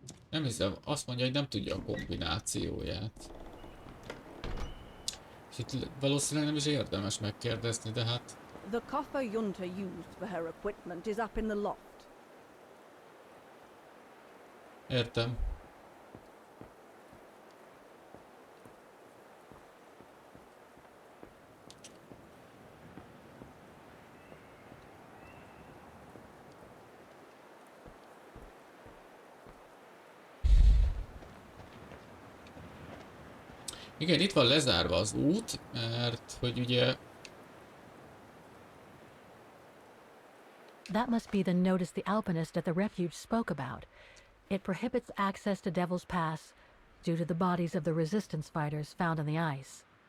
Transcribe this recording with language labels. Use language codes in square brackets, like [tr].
[hu] Nem hiszem, azt mondja, hogy nem tudja a kombinációját. És itt valószínűleg nem is érdemes megkérdezni, de hát... [en] The coffer Yunta used for her equipment is up in the loft. [hu] Értem. Igen, itt van lezárva az út, mert hogy ugye... [en] That must be the notice the alpinist at the refuge spoke about. It prohibits access to Devil's Pass due to the bodies of the resistance fighters found in the ice.